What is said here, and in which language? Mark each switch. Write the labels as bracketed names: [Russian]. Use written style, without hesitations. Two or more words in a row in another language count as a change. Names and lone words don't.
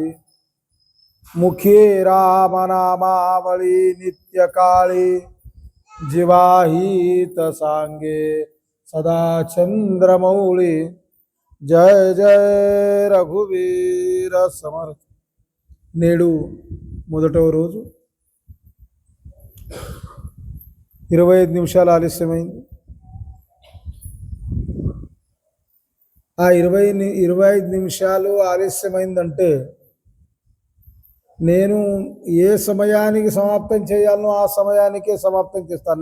[Marathi] मुखे राम नामावळी नित्य काळी जिवाहित सांगे सदा चंद्रमौळी। जय जय रघुवीर समर्थ। [Telugu] నేడు మొదటవ రోజు 25 నిమిషాలు ఆలస్యమైంది. ఆ 25 నిమిషాలు ఆలస్యమైందంటే నేను ఏ సమయానికి సమాప్తం చేయాలనో ఆ సమయానికే సమాప్తం చేస్తాను.